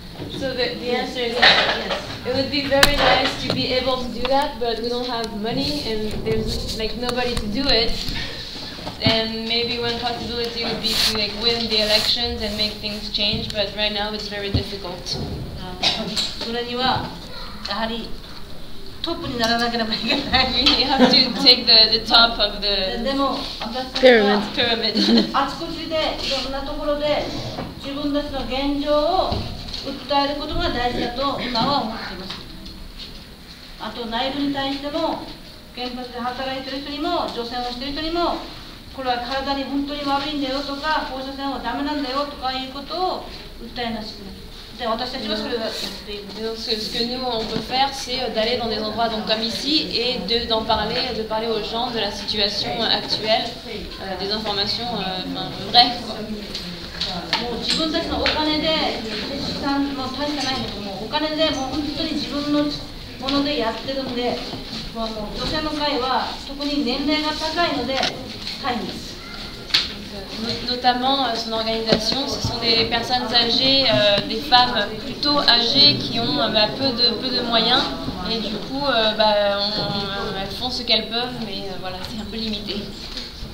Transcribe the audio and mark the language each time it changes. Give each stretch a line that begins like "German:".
English: So the answer is yes. It would be very nice to be able to do that, but we don't have money and there's like nobody to do it. And maybe one possibility would be to like win the elections and make things change, but right now it's very difficult.
Japanese: それにはやはりトップにならなければいけない。
English: You have to take the top of the
Japanese: でも私たちは
English: pyramid.
Japanese: あちこちでいろんなところで自分たちの現状を訴えることが大事だと今は思っています。あと内部に対しても原発で働いている人にも除染をしている人にもこれは体に本当に悪いんだよとか放射線はダメなんだよとかいうことを訴えなしくなる。
French: Ce que nous on peut faire, c'est d'aller dans des endroits donc comme ici et de parler aux gens de la situation actuelle, des informations vraies.
Japanese: もう自分たちのお金で資産も大してないんだけどもお金でもう本当に自分のものでやってるんで、もう女性の会は特に年齢が高いので大変です。
French: Notamment son organisation, ce sont des personnes âgées, des femmes plutôt âgées qui ont peu de moyens et du coup elles font ce qu'elles peuvent mais voilà, c'est un peu limité.